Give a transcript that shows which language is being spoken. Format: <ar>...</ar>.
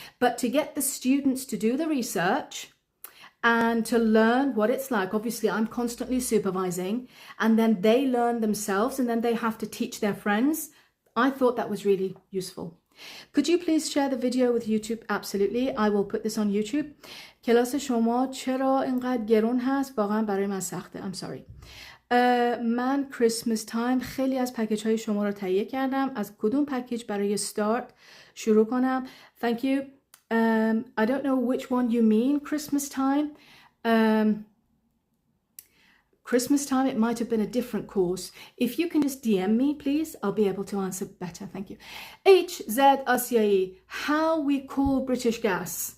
<en>But to get the students to do the research and to learn what it's like, obviously I'm constantly supervising, and then they learn themselves and then they have to teach their friends. I thought that was really useful. Could you please share the video with YouTube? Absolutely. I will put this on YouTube.</en> <fa>کلاس شما چرا اینقدر گرون هست؟ واقعا برای من سخته.</fa> <en>I'm sorry.</en> <fa>من کریسمس تایم خیلی از پکیج های شما رو تهیه کردم. از کدوم پکیج برای start شروع کنم؟</fa> <en>Thank you. I don't know which one you mean, Christmas time. Christmas time, it might have been a different course. If you can just DM me, please, I'll be able to answer better. Thank you. HZ Asiai, how we call British gas.</en>